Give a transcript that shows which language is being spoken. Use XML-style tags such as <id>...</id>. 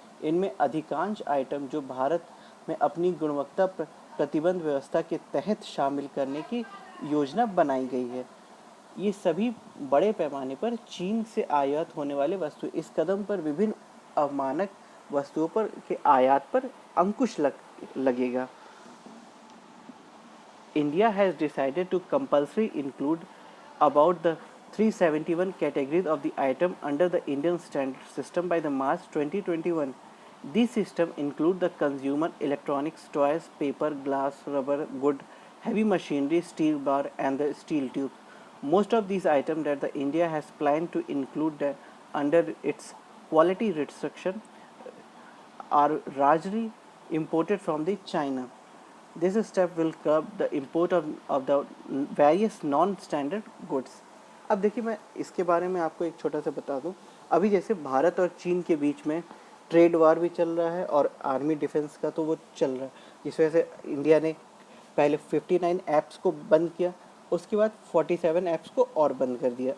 <hi>इनमें अधिकांश आइटम जो भारत में अपनी गुणवत्ता प्रतिबंध व्यवस्था के तहत शामिल करने की योजना बनाई गई है। ये सभी बड़े पैमाने पर चीन से आयात होने वाले वस्तु। इस कदम पर विभिन्न अमानक वस्तुओं पर के आयात पर अंकुश लगेगा।</hi> <en>India has decided to compulsory include about the 371 categories of the item under the Indian standard system by the March 2021. These systems include the consumer electronics, toys, paper, glass, rubber, wood, heavy machinery, steel bar, and the steel tube. Most of these items that the India has planned to include under its quality restriction are largely imported from the China. This step will curb the import of the various non-standard goods.</en> <hi>अब देखिए, मैं इसके बारे में आपको एक छोटा सा बता दूं। अभी जैसे भारत और चीन के बीच में ट्रेड वार भी चल रहा है और आर्मी डिफेंस का तो वो चल रहा है, जिस वजह से इंडिया ने पहले 59 ऐप्स को बंद किया, उसके बाद 47 ऐप्स को और बंद कर दिया।</hi>